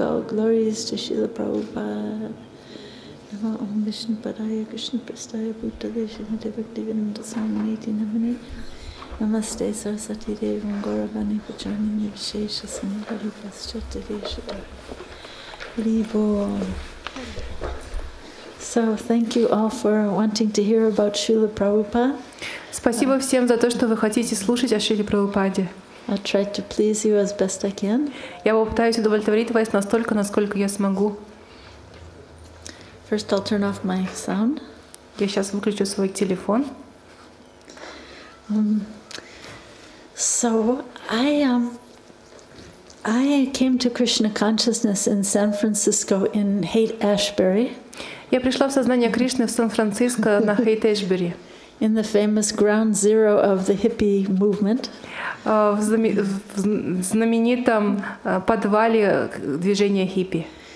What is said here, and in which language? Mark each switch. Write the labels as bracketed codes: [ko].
[en] All glories to Srila Prabhupada. [sa] Namo Om Vishnu Padaya Krishna Prastaya Bhutale Srimate Bhaktivedanta Swaminiti Namane. Namaste Saraswati Devam Gauravani Pacharnini Vishesha Sanghari Paschata Deshata. Haribo. [en] So, thank you all for wanting to hear about Srila Prabhupada. [ru] Спасибо всем за то, что вы хотите слушать о Шриле Прабхупаде. [en] I'll try to please you as best I can. [ru] Я попытаюсь удовлетворить вас настолько, насколько я смогу. [en] First, I'll turn off my sound. [ru] Я сейчас выключу свой телефон. [en] So, I came to Krishna consciousness in San Francisco in Haight-Ashbury. [ru] Я пришла в сознание Кришны в Сан-Франциско на Хейт-Эшбери. [en] In the famous ground zero of the hippie movement. [ru] В знаменитом подвале движения хиппи.